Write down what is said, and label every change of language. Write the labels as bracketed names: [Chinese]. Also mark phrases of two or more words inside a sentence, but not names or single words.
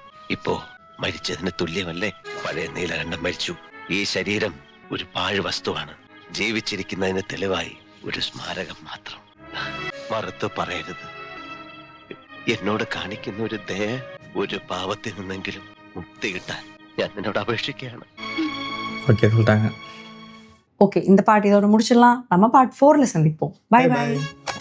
[Malayalam] ഇപ്പോ മരിച്ചതിന് തുല്യമല്ലേ? പഴയ നീലകണ്ഠൻ മരിച്ചു. ഈ ശരീരം ഒരു പാഴ് വസ്തുവാണ്. ജീവിച്ചിരിക്കുന്നതിന് തെളിവായി ഒരു സ്മാരകം മാത്രം. മറുത്തു പറയരുത്. എന്നോട് കാണിക്കുന്ന ഒരു ദയ, ഒരു പാവത്തിൽ നിന്നെങ്കിലും മുക്തി കിട്ടാൻ ഞാൻ നിന്നോട് അപേക്ഷിക്കുകയാണ്. [Tamil] ஓகே, இந்த பாட்டு இதோட முடிச்சிடலாம். நம்ம பார்ட் 4ல சந்திப்போம். பை பை.